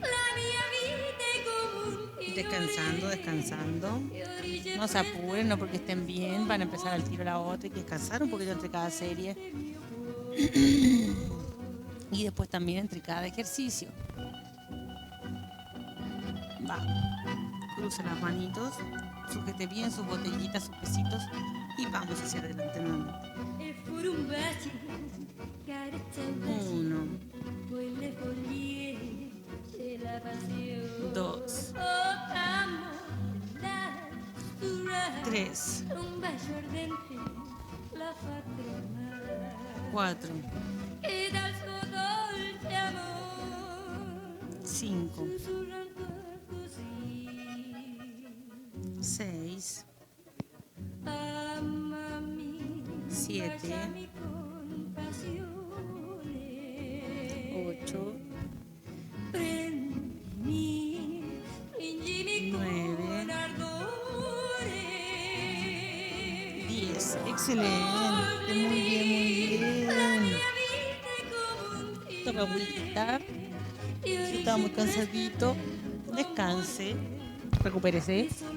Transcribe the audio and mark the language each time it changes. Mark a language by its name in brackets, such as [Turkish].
[Italian] La mia vita è come un fiore. [Spanish] Descansando. No se apuren, no porque estén bien. Van a empezar al tiro la otra. Hay que descansar un poquito entre cada serie. Y después también entre cada ejercicio. Va. Cruce las manitos. Sujete bien sus botellitas, sus pesitos. Y vamos hacia adelante nuevamente. [Italian] E fu un bacio, carezza un bacio. [Spanish] 1, [Italian] Poi le foglie e la passione. [Spanish] 2, [Italian] Oh, amore, la [Spanish] 3, [Italian] un bacio ardente la fa tremare. [Spanish] 4, [Italian] E dal suo dolce amore [Spanish] 5, [Italian] sussurra ancora così. [Spanish] 6, [Italian] Amami, [Spanish] 7, [Italian] baciami con passione. [Spanish] 8, [Italian] Prendimi, stringimi [Spanish] 9, [Italian] con ardore. [Spanish] 10. Excelente. Muy bien. [Italian] La mia vita è come un fiore. [Spanish] Toma agüita. Si está muy cansadito, descanse. Recupérese.